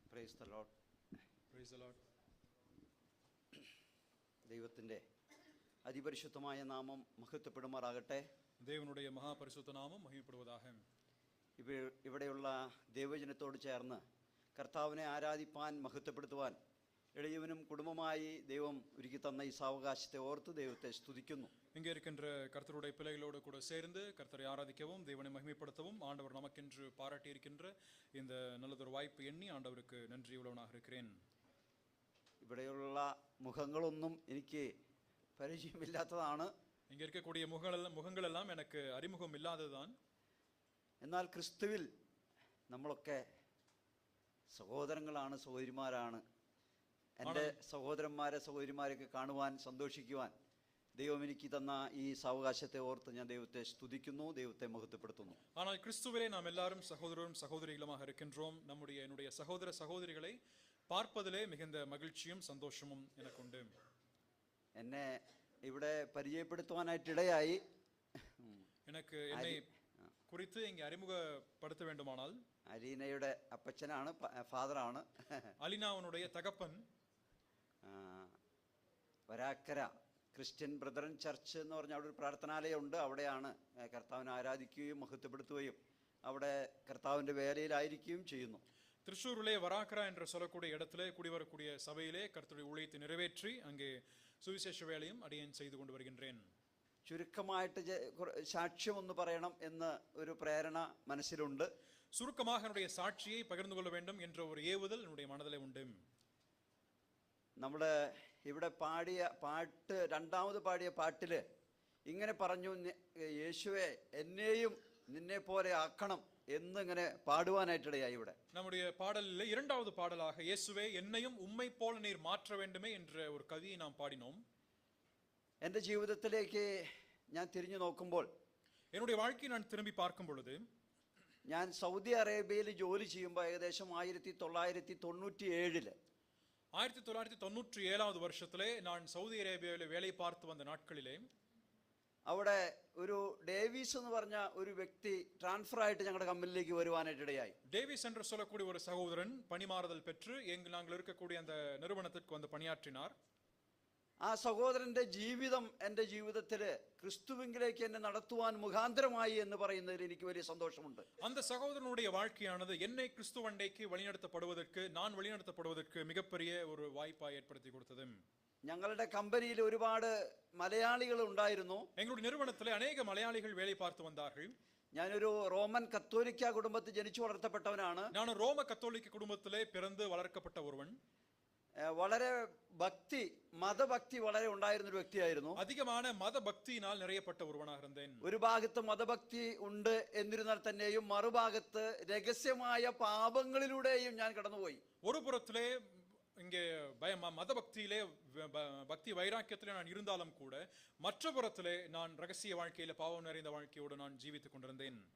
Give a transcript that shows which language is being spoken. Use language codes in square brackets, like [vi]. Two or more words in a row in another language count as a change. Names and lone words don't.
[en] Praise the Lord. Praise the Lord. [ml] ദൈവത്തിൻ്റെ അതിപരിശുദ്ധമായ നാമം മഹത്വപ്പെടുമാറാകട്ടെ. [ta] தேவனுடைய மகாபரிசுத்த நாமம் மகிமைப்படுவதாக. [ml] ഇവിടെയുള്ള ദൈവജനത്തോട് ചേർന്ന് കർത്താവിനെ ആരാധിപ്പാൻ മഹത്വപ്പെടുത്തുവാൻ എളിയവനും കുടുംബമായി ദൈവം ഒരുക്കി തന്ന ഈ സാവകാശത്തെ ഓർത്ത് ദൈവത്തെ സ്തുതിക്കുന്നു. [ta] இங்கே இருக்கின்ற கர்த்தருடைய பிள்ளைகளோடு கூட சேர்ந்து கர்த்தரை ஆராதிக்கவும் தேவனை மகிமைப்படுத்தவும் ஆண்டவர் நமக்கென்று பாராட்டி இருக்கின்ற இந்த நல்லதொரு வாய்ப்பு எண்ணி ஆண்டவருக்கு நன்றி உள்ளவனாக இருக்கிறேன். [ml] ഇവിടെയുള്ള മുഖങ്ങളൊന്നും എനിക്ക് പരിചയമില്ലാത്തതാണ്. [ta] இங்கே இருக்கக்கூடிய முகங்கள் எல்லாம் எனக்கு அறிமுகம் இல்லாததுதான். [ml] എന്നാൽ ക്രിസ്തുവിൽ നമ്മളൊക്കെ സഹോദരങ്ങളാണ്, സഹോദരിമാരാണ്. എൻ്റെ സഹോദരന്മാരെയൊക്കെ കാണുവാൻ, സന്തോഷിക്കുവാൻ ദൈവം എനിക്ക് തന്ന ഈ സാവകാശത്തെ ഓർത്ത് ഞാൻ ദൈവത്തെ സ്തുതിക്കുന്നു, ദൈവത്തെ മഹത്വപ്പെടുത്തുന്നു. [ta] ஆனால் கிறிஸ்துவிலே நாம் எல்லாரும் சகோதரரும் சகோதரிகளுமாக இருக்கின்றோம். என்னுடைய சகோதர சகோதரிகளை பார்ப்பதிலே மிகுந்த மகிழ்ச்சியும் சந்தோஷமும் எனக்குண்டு. [ml] എന്നെ ഇവിടെ പരിചയപ്പെടുത്തുവാനായിട്ടിടയായി. [ta] எனக்கு என்னை குறித்து இங்கே அறிமுகப்படுத்த வேண்டுமானால், [ml] അലീനയുടെ അപ്പച്ചനാണ്, ഫാദറാണ്. [ta] அலீனாவனுடைய தகப்பன் [ml] വരാക്കര ക്രിസ്ത്യൻ ബ്രദറൻ ചർച്ച് എന്ന് പറഞ്ഞ അവിടെ ഒരു പ്രാർത്ഥനാലയമുണ്ട്. അവിടെയാണ് കർത്താവിനെ ആരാധിക്കുകയും മഹത്വപ്പെടുത്തുകയും അവിടെ കർത്താവിൻ്റെ വേലയിലായിരിക്കുകയും ചെയ്യുന്നു. [ta] തൃശ്ശൂരിലെ വരാക്കര என்று சொல்லக்கூடிய இடத்திலே கூடி வரக்கூடிய சபையிலே கர்த்தருடைய ஊழியத்தை நிறைவேற்றி அங்கே சுவிசேஷ வேலையும் அடியேன் செய்து கொண்டு வருகின்றேன். [ml] ചുരുക്കമായിട്ട് സാക്ഷ്യം ഒന്ന് പറയണം എന്ന് ഒരു പ്രേരണ മനസ്സിലുണ്ട്. [ta] சுருக்கமாக என்னுடைய சாட்சியை பகிர்ந்து கொள்ள வேண்டும் என்ற ஒரு ஏவுதல் என்னுடைய மனதிலே உண்டு. [ml] നമ്മൾ ഇവിടെ രണ്ടാമത് പാടിയ പാട്ടിൽ ഇങ്ങനെ പറഞ്ഞു, യേശുവെ എന്നെയും നിന്നെ പോലെ ആക്കണം എന്നിങ്ങനെ പാടുവാനായിട്ടിടയായി. ഇവിടെ [ta] நம்முடைய பாடலில் இரண்டாவது பாடலாக இயேசுவே என்னையும் உம்மை போல நீர் மாற்ற வேண்டுமே என்ற ஒரு கவியை நாம் பாடினோம். [ml] എൻ്റെ ജീവിതത്തിലേക്ക് ഞാൻ തിരിഞ്ഞു നോക്കുമ്പോൾ, [ta] என்னுடைய வாழ்க்கையை நான் திரும்பி பார்க்கும் பொழுது, [ml] ഞാൻ സൗദി അറേബ്യയിൽ ജോലി ചെയ്യുമ്പോൾ ഏകദേശം 1997 [ta] 1997 வருஷத்திலே நான் சவுதி அரேபியாவில் வேலை பார்த்து வந்த நாட்களிலே [ml] അവിടെ ഒരു ഡേവിസ് എന്ന് പറഞ്ഞ ഒരു വ്യക്തി ട്രാൻസ്ഫർ ആയിട്ട് ഞങ്ങളുടെ കമ്പനിയിലേക്ക് വരുവാനായിട്ടിടയായി. [ta] டேவிஸ் என்று சொல்லக்கூடிய ஒரு சகோதரன் பணிமாறுதல் பெற்று நாங்கள் இருக்கக்கூடிய அந்த நிறுவனத்திற்கு வந்து பணியாற்றினார். [ml] ആ സഹോദരന്റെ ജീവിതം എൻ്റെ ജീവിതത്തിൽ ക്രിസ്തുവിലേക്ക് എന്നെ നടത്തുവാൻ മുഖാന്തരമായി എന്ന് പറയുന്നതിൽ എനിക്ക് വലിയ സന്തോഷമുണ്ട്. [ta] அந்த சகோதரனுடைய வாழ்க்கையானது என்னை கிறிஸ்துவண்டைக்கு வழிநடத்தப்படுவதற்கு, நான் வழிநடத்தப்படுவதற்கு மிகப்பெரிய ஒரு வாய்ப்பாய் ஏற்படுத்தி கொடுத்தது. [ml] ഞങ്ങളുടെ കമ്പനിയിൽ ഒരുപാട് മലയാളികൾ ഉണ്ടായിരുന്നു. [ta] எங்களுடைய நிறுவனத்திலே அநேக மலையாளிகள் வேலை பார்த்து வந்தார்கள். [ml] ഞാനൊരു റോമൻ കത്തോലിക്ക കുടുംബത്തിൽ ജനിച്ചു വളർത്തപ്പെട്ടവനാണ്. [ta] நான் ரோம கத்தோலிக்க குடும்பத்திலே பிறந்து வளர்க்கப்பட்ட ஒருவன். [ml] വളരെ മതഭക്തി വളരെ ഉണ്ടായിരുന്ന ഒരു വ്യക്തിയായിരുന്നു. [ta] அதிகமான மத பக்தியினால் நிறையப்பட்ட ஒருவனாக இருந்தேன். [ml] ഒരു ഭാഗത്ത് മതഭക്തി ഉണ്ട് എന്നിരുന്നാൽ തന്നെയും മറുഭാഗത്ത് രഹസ്യമായ പാപങ്ങളിലൂടെയും ഞാൻ കടന്നുപോയി. [ta] ஒரு புறத்திலே இங்கே மத பக்தியிலே பக்தி வைராக்கியத்திலே நான் இருந்தாலும் கூட, மற்ற புறத்திலே நான் ரகசிய வாழ்க்கையில பாவம் நிறைந்த வாழ்க்கையோடு நான் ஜீவித்துக் கொண்டிருந்தேன்.